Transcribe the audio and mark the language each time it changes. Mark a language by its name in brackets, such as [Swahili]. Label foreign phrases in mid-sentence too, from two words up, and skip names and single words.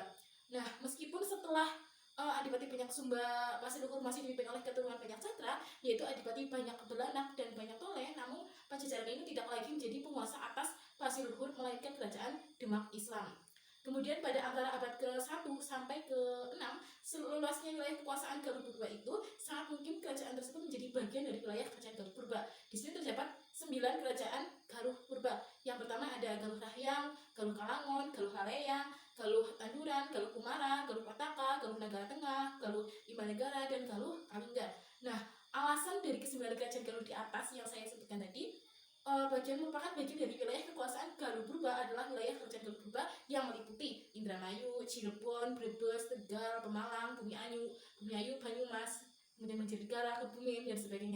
[Indonesian] Nah, meskipun setelah Adipati Banyak Sumba Pasir Luhur masih dipimpin oleh keturunan Banyak Catra, yaitu Adipati Banyak Belanak dan Banyak Toleh, namun Pajajaran ini tidak lagi menjadi penguasa atas Pasir Luhur melainkan kerajaan Demak Islam. Kemudian pada antara abad ke-1 sampai ke-6, seluasnya wilayah kekuasaan Galuh Purba itu sangat mungkin kerajaan tersebut menjadi bagian dari wilayah kerajaan Galuh Purba. Di sini terdapat 9 kerajaan Galuh Purba. Yang pertama ada Galuh Rahyang, Galuh Kalangon, Galuh Haleyang, Galuh Tanduran, Galuh Kumara, Galuh Pataka, Galuh Nagara Tengah, Galuh Imanegara, dan Galuh Kalingga. Nah, alasan dari ke-9 kerajaan Galuh di atas yang saya sebutkan tadi merupakan bagian dari wilayah kekuasaan Galuh Purba adalah wilayah kerajaan Galuh Purba yang meliputi Indramayu, Cirebon, Brebes, Tegal, Pemalang, Bumi Ayu, Banyumas, kemudian Banjarnegara, Kebumen, dan sebagainya.